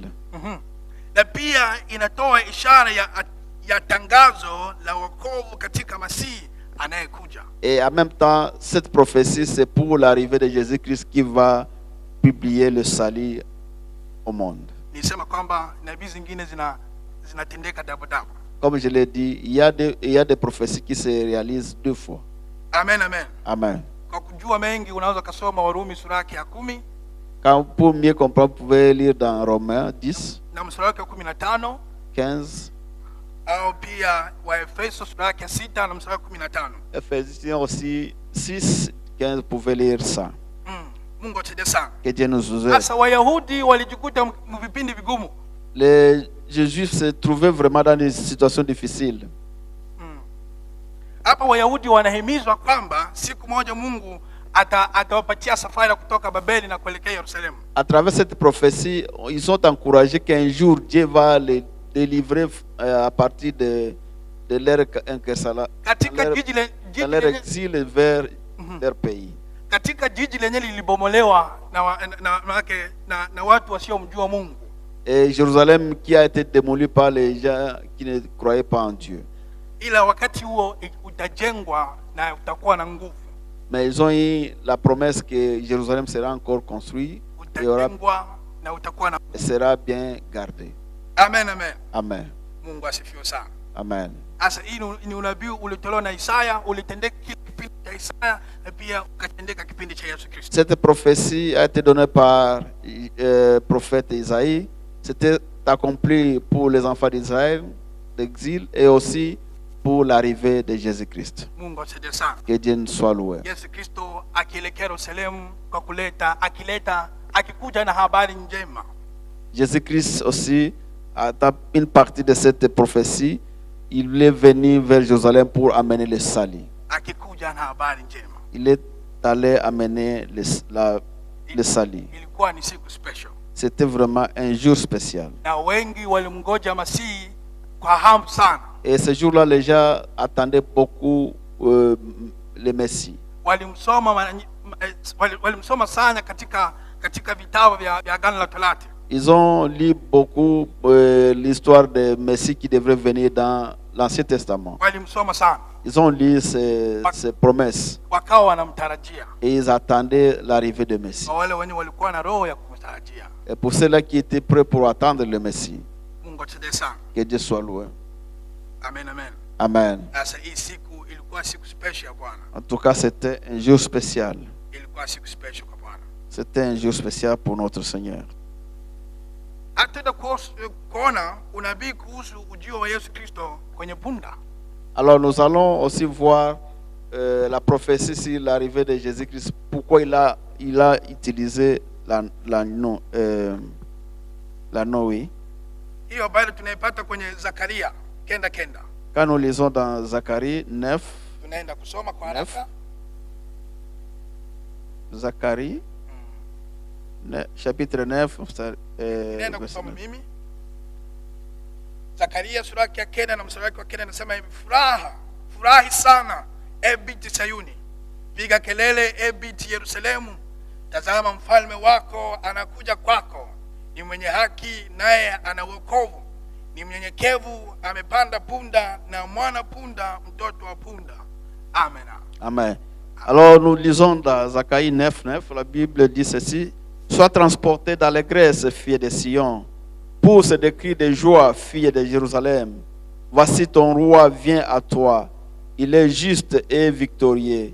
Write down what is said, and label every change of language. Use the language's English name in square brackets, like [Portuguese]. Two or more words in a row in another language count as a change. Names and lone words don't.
[Swahili] Na pia inatoa ishara ya tangazo la wokovu katika Masihi anayekuja. [French] Et en même temps, cette prophétie, c'est pour l'arrivée de Jésus-Christ qui va publier le salut au monde. [Swahili] Nisema kwamba nabii zingine zinatendeka dabu. [French] Comme je l'ai dit, il y a des prophéties qui se réalisent deux fois. Amen, amen. Amen. [Swahili] Kwa kujua mengi unaweza kusoma Warumi sura yake ya 10 [French] Pour mieux comprendre, vous pouvez lire dans Romains 10, [Swahili] na mstari wake wa 15 [French] 15, [Swahili] au pia Waefeso sura yake ya 6 na mstari wa 15. [French] Ephésiens aussi 6, 15, vous pouvez lire ça. [Swahili] Mungu atusaidie sana. [French] Que Dieu nous aide. [Swahili] Sasa Wayahudi walijikuta vipindi vigumu. [French] Les Juifs se trouvaient vraiment dans des situations difficiles. [Swahili] Hapa Wayahudi wanahimizwa kwamba siku moja Mungu atawapatia safari kutoka Babeli na kuelekea Yerusalemu. [French] À travers cette prophétie, ils sont encouragés qu'un jour Dieu va les délivrer à partir de leur exil vers leur pays. [Swahili] Katika jiji lenye lilibomolewa na watu wasiomjua Mungu. [French] Et Jérusalem qui a été démoli par les gens qui ne croyaient pas en Dieu. [Swahili] Ila wakati huo utajengwa na utakuwa na nguvu. [French] Mais ils ont eu la promesse que Jérusalem sera encore construit et sera bien gardé. Amen, amen. Amen. [Swahili] Mungu asifiwe sana. [French] Amen. [Swahili] Asa hii ni unabii ulitolewa na Isaya, ulitendeka kipindi cha Isaya na pia ukatendeka kipindi cha Yesu Kristo. [French] Cette prophétie a été donnée par prophète Isaïe. C'était accompli pour les enfants d'Israël d'exil et aussi pour l'arrivée de Jésus-Christ. [Swahili] Mungu asifiwe sana. [French] Que Dieu soit loué. [Swahili] Yesu Kristo akielekea Yerusalemu kwa akikuja na habari njema. [French] Jésus-Christ aussi, dans une partie de cette prophétie, il est venu vers Jérusalem pour amener le salut. [Swahili] Akikuja na habari njema. [French] Il est allé amener le salut. [Swahili] Ilikuwa ni siku special. [French] C'était vraiment un jour spécial. [Swahili] Na wengi walimngoja Masihi kwa hamu sana. [French] Et ce jour-là, les gens attendaient beaucoup le Messie. [Swahili] Walimsoma sana katika vitabu vya Agano la Torati. [French] Ils ont lu beaucoup l'histoire de Messie qui devrait venir dans l'Ancien Testament. [Swahili] Walimsoma sana. [French] Ils ont lu ces promesses. [Swahili] Wakawa wanamtarajia. [French] Et ils attendaient l'arrivée de Messie. [Swahili] Wale wenye walikuwa na roho ya kumtarajia. [French] Et pour ceux-là qui étaient prêts pour attendre le Messie, [Swahili] Mungu atusaidie sana. [French] que Dieu soit loué. Amen, amen. Amen. [Swahili] Sasa hii siku ilikuwa siku special Bwana. [French] En tout cas, c'était un jour spécial. [Swahili] Ilikuwa siku special kwa Bwana. [French] C'était un jour spécial pour notre Seigneur. [Swahili] Hata kuona unabii kuhusu ujio wa Yesu Kristo kwenye punda. [French] Alors nous allons aussi voir la prophétie sur l'arrivée de Jésus-Christ. Pourquoi il a utilisé la Noé. [Swahili] Hiyo habari tunaipata kwenye Zakaria kenda. [French] Quand nous lisons dans Zacharie 9, [Swahili] tunaenda kusoma kwa haraka. [French] Zacharie chapitre 9, [Swahili] nenda kusoma mimi. Zakaria sura ya 9 na mstari wa 9 nasema hivi: furahi sana e binti Sayuni, piga kelele e binti Yerusalemu, tazama mfalme wako anakuja kwako, ni mwenye haki naye ana wokovu, ni mnyenyekevu, amepanda punda na mwana punda, mtoto wa punda. Amen. Amen. [French] Alors nous lisons dans Zacharie 9, la Bible dit ceci: sois transporté dans l'allégresse, fille de Sion, pousse des cris de joie, fille de Jérusalem. Voici ton roi vient à toi. Il est juste et victorieux.